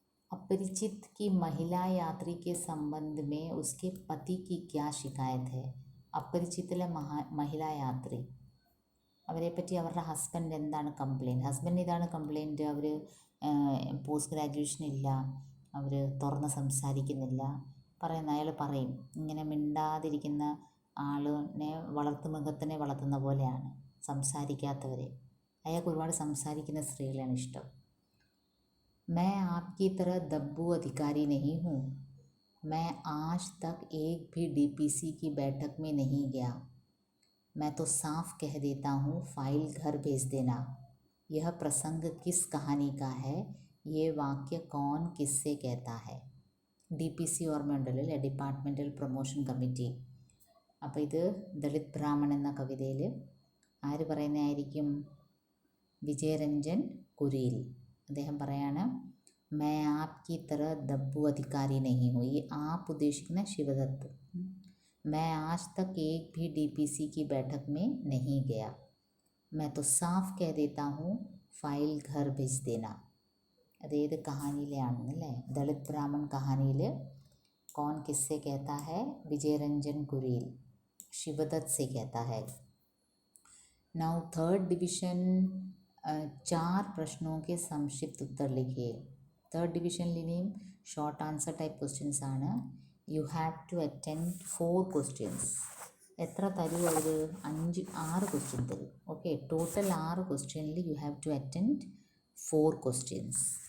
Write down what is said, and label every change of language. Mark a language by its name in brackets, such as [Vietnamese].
[Hindi] अपरिचित की महिला यात्री के संबंध में उसके पति की क्या शिकायत है. [Malayalam] അപരിചിത്തിലെ മഹിളാ യാത്രി, അവരെപ്പറ്റി അവരുടെ ഹസ്ബൻഡ് എന്താണ് കംപ്ലയിൻറ്റ്. ഹസ്ബൻഡ് ഇതാണ് കംപ്ലയിൻറ്റ്. അവർ പോസ്റ്റ് ഗ്രാജുവേഷൻ ഇല്ല, അവർ തുറന്ന് സംസാരിക്കുന്നില്ല പറയുന്ന. അയാൾ പറയും ഇങ്ങനെ മിണ്ടാതിരിക്കുന്ന ആളിനെ വളർത്തുമൃഗത്തിനെ വളർത്തുന്ന പോലെയാണ് സംസാരിക്കാത്തവരെ. അയാൾക്ക് ഒരുപാട് സംസാരിക്കുന്ന സ്ത്രീകളാണ് ഇഷ്ടം. [Hindi] मैं आपकी तरह दब्बू अधिकारी नहीं हूँ. मैं आज तक एक भी डीपीसी की बैठक में नहीं गया. मैं तो साफ कह देता हूँ फाइल घर भेज देना. यह प्रसंग किस कहानी का है. ये वाक्य कौन किससे कहता है. [Malayalam] DPC ഓർമ്മയുണ്ടല്ലോ, ഡിപ്പാർട്ട്മെൻറ്റൽ പ്രൊമോഷൻ കമ്മിറ്റി. അപ്പോൾ ഇത് ദളിത് ബ്രാഹ്മൺ എന്ന കവിതയിൽ ആര് പറയുന്നതായിരിക്കും. വിജയരഞ്ജൻ കുരിയിൽ. അദ്ദേഹം പറയാണ് [Hindi] मैं आपकी तरह दब्बू अधिकारी नहीं हूँ. [Malayalam] ഈ ആപ്പ് ഉദ്ദേശിക്കുന്ന ശിവദത്ത്. [Hindi] मैं आज तक एक भी DPC की बैठक में नहीं गया. मैं तो साफ कह देता हूँ फाइल घर भेज देना. [Malayalam] അതേത് കഹാനിയിലാണെന്നല്ലേ, ദളിത് ബ്രാഹ്മൺ കഹാനിയിൽ [Hindi] कौन किससे कहता है. विजयरंजन कुरील. शिवदत्त से कहता है. [English] Now third division. [Hindi] 4 प्रश्नों के संक्षिप्त उत्तर लिखिए. [Malayalam] Third ഡിവിഷനിലിനിയും short answer type questions ആണ്. [English] You have to attend 4 questions. [Malayalam] എത്ര തരും അവർ? 6 ക്വസ്റ്റ്യൻ തരും. ഓക്കെ, ടോട്ടൽ 6 ക്വസ്റ്റ്യനിൽ [English] You have to attend 4 questions.